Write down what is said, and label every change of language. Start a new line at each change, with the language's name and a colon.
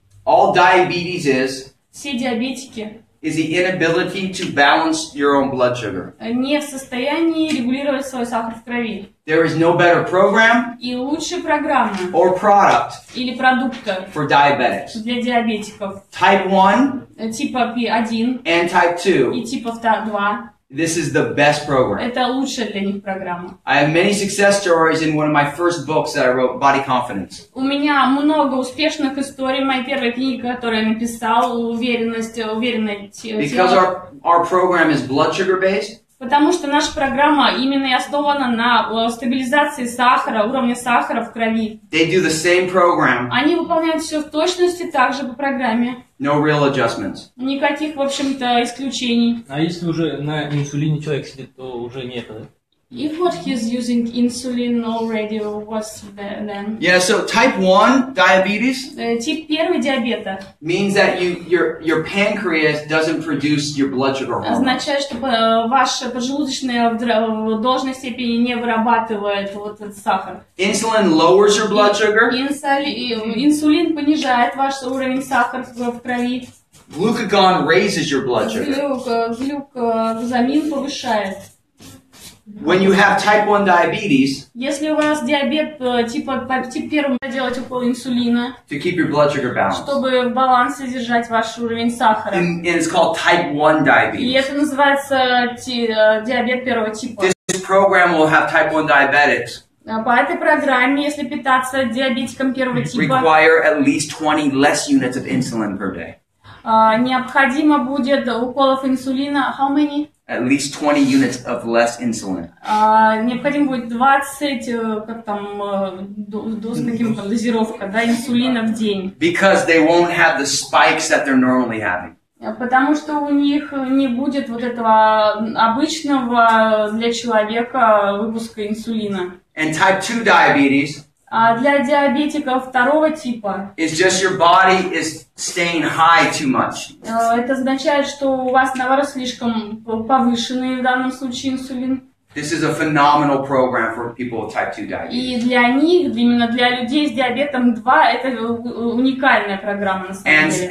English: All diabetes
Russian: все диабетики
English: is the inability to balance your own blood sugar.
Russian: Не в состоянии регулировать свой сахар в крови.
English: There is no better program
Russian: И лучшей программы
English: or product
Russian: или продукта
English: for diabetics.
Russian: Для диабетиков.
English: Type 1
Russian: типа 1
English: and type 2.
Russian: И типа 2.
English: This is the best program.
Russian: Это лучшая для них программа.
English: I have many success stories in one of my first books that I wrote, Body Confidence.
Russian: У меня много успешных историй. Моя первая книга, которую я написал, уверенное тело.
English: Because our program is blood sugar based.
Russian: Потому что наша программа именно и основана на стабилизации сахара, уровня сахара в крови.
English: They do the same program.
Russian: Они выполняют все в точности так же по программе.
English: No real adjustments.
Russian: Никаких, в общем-то, исключений. А если уже на инсулине человек сидит, то уже нет, да?
English: If what he's using insulin already, what's then? Yeah, so type 1 diabetes
Russian: Тип 1 диабета
English: means that your pancreas doesn't produce your blood sugar hormone.
Russian: означает, что ваша поджелудочная в должной степени не вырабатывает вот этот сахар.
English: Insulin lowers your blood sugar.
Russian: Инсулин понижает ваш уровень сахара в крови.
English: Glucagon raises your blood sugar.
Russian: Глюкозамин повышает.
English: When you have type 1 diabetes,
Russian: если у вас диабет тип 1, делать укол инсулина,
English: to keep your blood sugar balanced.
Russian: Чтобы в балансе держать ваш уровень сахара.
English: And it's called type 1 diabetes.
Russian: И это называется диабет 1 типа.
English: This program will have type 1 diabetics.
Russian: По этой программе, если питаться диабетиком 1 типа,
English: require at least 20 less units of insulin per day.
Russian: Необходимо будет уколов инсулина.
English: How many? At least 20 units of less insulin.
Russian: Необходимо будет 20, как там, дозировка, да, инсулина в день.
English: Because they won't have the spikes that they're normally having.
Russian: Потому что у них не будет вот этого обычного для человека выпуска инсулина.
English: And type 2 diabetes
Russian: А для диабетиков 2 типа
English: is just your body is staying high too much.
Russian: Это означает, что у вас, наоборот, слишком повышенный в данном случае инсулин.
English: This is a phenomenal program for people with type 2 diabetes.
Russian: И для них, именно для людей с диабетом 2, это уникальная программа на самом деле.